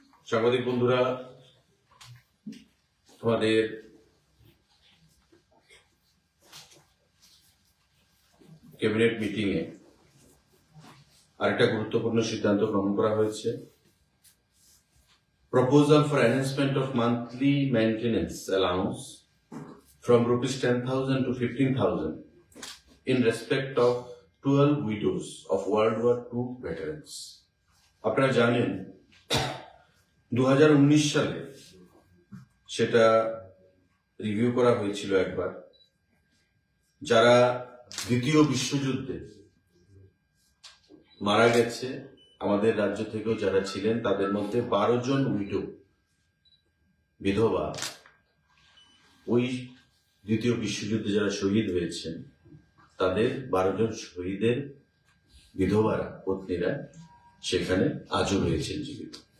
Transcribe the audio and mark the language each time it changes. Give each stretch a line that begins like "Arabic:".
Bangla: সাংবাদিক বন্ধুরা, আমাদের ক্যাবিনেট মিটিং এ আরেকটা গুরুত্বপূর্ণ সিদ্ধান্ত গ্রহণ করা হয়েছে।
English: Proposal for enhancement of monthly maintenance allowance from ₹10,000 to 15,000 in respect of 12 widows of World War II veterans.
Bangla: আপনারা জানেন 2019 সালে সেটা রিভিউ করা হয়েছিল একবার, যারা দ্বিতীয় বিশ্বযুদ্ধে মারা গেছে আমাদের রাজ্য থেকেও যারা ছিলেন তাদের মধ্যে 12 জন উইডো বিধবা ওই দ্বিতীয় বিশ্বযুদ্ধে যারা শহীদ হয়েছেন তাদের 12 জন শহীদের বিধবারা পত্নীরা সেখানে আজও রয়েছেন জীবিত।